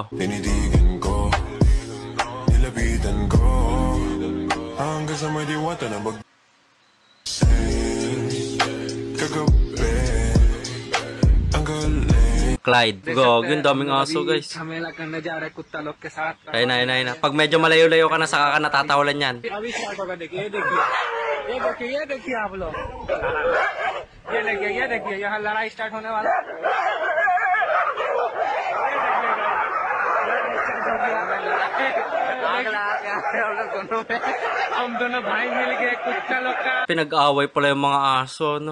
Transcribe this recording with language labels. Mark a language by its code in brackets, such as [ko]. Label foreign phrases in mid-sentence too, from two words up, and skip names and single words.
[tl] Tinidigan ko, nilapitan ko, hanggang sa may diwata na kagabi, ang galing. Clyde. Go, yung daming aso, guys. Ayun na. Pag medyo malayo-layo ka na, saka ka natatawalan yan. [hi] ये देखिए यहाँ लड़ाई स्टार्ट होने वाला है। हम दोनों भाई मिल के कुत्ता लोग का [tl] Pinag-away pala yung mga aso, no?